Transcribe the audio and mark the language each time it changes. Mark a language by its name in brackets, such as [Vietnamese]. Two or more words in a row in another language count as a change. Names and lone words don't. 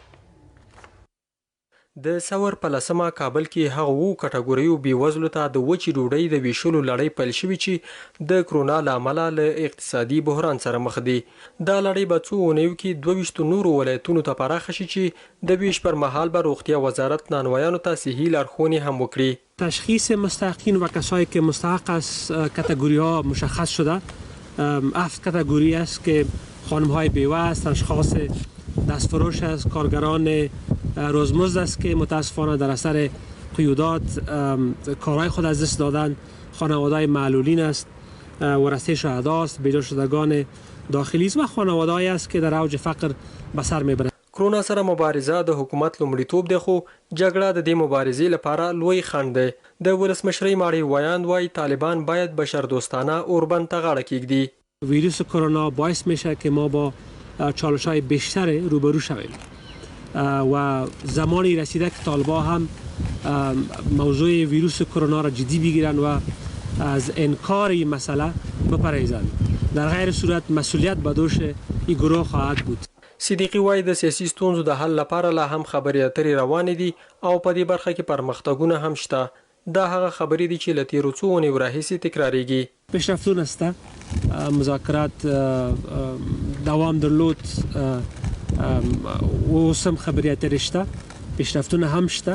[Pashto] د سور په 10مه کابل کې هغه وو کټګوریو بیوزلو ته د وچې ډوډۍ د ویشلو لړۍ پیل شوې چې د کرونا له امله له اقتصادي بحران سره مخ دي. دا لړۍ به څو اونیو کې 22 نورو ولایتونو ته پراخه شي چې د ویش پر مهال به روغتیا وزارت نانوایانو ته صحي لارښوونې هم وکړي. [Persian] تشخیص مستحقین و کسایی که مستحق از کاتگوری ها مشخص شده 7 کاتگوری است که خانم های بیوه، اشخاص دستفروش است، کارگران روزمزد است که متاسفانه در اثر قیودات کارهای خود از دست دادن، خانواده‌های معلولین است، ورثه شهدا است، بیجا شدگان داخلی است و خانواده‌ای است که در اوج فقر به سر میبرند. [Pashto] کرونا سره مبارزه د حکومت لومړیتوب دی خو جګړه د دې مبارزې لپاره لوی خنډ دی. د ولسمشرۍ ماڼۍ وایاند وایي طالبان باید بشردوستانه اوربند ته غاړه کیږدي. [Persian] ویروس کرونا باعث میشه که ما با چالش‌های بیشتر روبرو شویم و زمانی رسیده که طالبان هم موضوع ویروس کرونا را جدی بگیرند و از انکار این مسئله بپرهیزند. در غیر صورت مسئولیت به دوش این گروه خواهد بود. [Pashto] صدیقی وایي د سیاسي ستونزو د حل لپاره لا هم خبرې اترې روانې دي او په دې برخه کې پرمختګونه هم شته. دا هغه خبرې دي چې له تیرو څو اونیو راهیسې تکراریږي. پیشرفتونه است، مذاکرات دوام درلود، اوس هم خبرې اترې شته، پیشرفتونه هم شته.